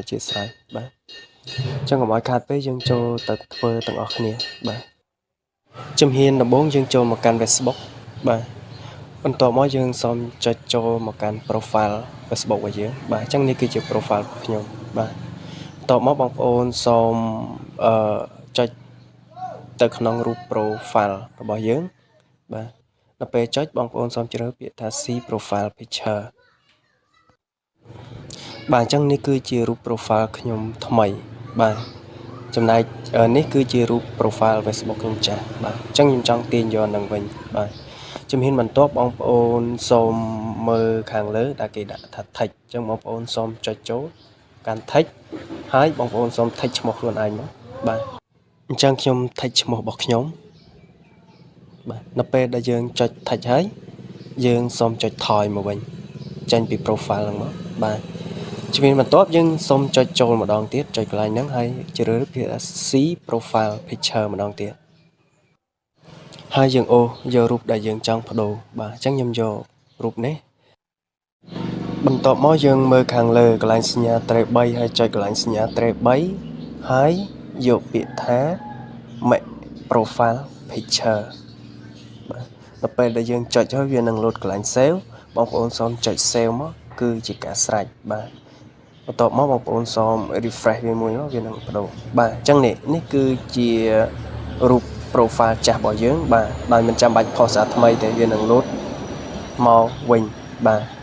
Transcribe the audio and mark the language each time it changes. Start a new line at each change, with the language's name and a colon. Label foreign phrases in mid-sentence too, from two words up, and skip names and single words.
Khmer: ធិស្ឋានបាទអញ្ចឹងកុំឲ្យខាតពេលយើងចូលទៅធ្វើទាំងអស់គ្នាបាទជំហានដំបូងយើងចូលមកកាន់ Facebook បាទបន្ទាប់មកយើងសូមចុចចូលមកកាន់ profile Facebook របស់យើងបាទអញ្ចឹងនេះគឺជា profile របស់ខ្ញុំបាទបន្ទាប់មកបងប្អូនសូមចុចទៅក្នុងរូប profile របស់យើងបាទដល់ពេលចុចបងប្អូនសូមជ្រើសពាក្យថា
English: see profile picture
Khmer: បាទអញ្ចឹងនេះគឺជារូប profile ខ្ញុំថ្មីបាទចំណែកនេះគឺជារូប profile Facebook ខ្ញុំចាស់បាទអញ្ចឹងខ្ញុំចង់ទាញយកនឹងវិញបាទជំហានបន្ទាប់បងប្អូនសូមមើលខាងលើដែលគេដាក់ថា text អញ្ចឹងបងប្អូនសូមចុចចូលកាន់ text ហើយបងប្អូនសូម text ឈ្មោះខ្លួនឯងមកបាទអ ញ្ចឹងខ្ញុំ text ឈ្មោះរបស់ខ្ញុំបាទនៅពេលដែលយើងចុច text ហើយយើងសូមចុចថយមកវិញចេញពី profile ហ្នឹងមកបាទជំហានបន្ទាប់យើងសូមចុចចូលម្ដងទៀតចុចកន្លែងហ្នឹងហើយជ្រើសពាក្យ see
English: profile picture
Khmer: ម្ដងទៀតហើយយើងអូសយករូបដែលយើងចង់បដូរបាទអញ្ចឹងខ្ញុំយករូបនេះបន្ទាប់មកយើងមើល ខាងលើកន្លែងសញ្ញាត្រេ3ហើយចុចកន្លែងសញ្ញាត្រេ3ហើយយកពាក្យថា
English: make profile picture
Khmer: បាទដល់ពេលដែលយើងចុចហើយវានឹងលោតកន្លែង save បងប្អូនសូមចុច save មកគឺជាការស្រេចបាទបន្ទាប់មកបងប្អូនសូម refresh វាមួយមកវានឹងបដូរបាទអញ្ចឹងនេះគឺជារូប profile ចាស់របស់យើងបាទដោយមិនចាំបាច់ផុសសារថ្មីទេវានឹងលោតមកវិញបាទ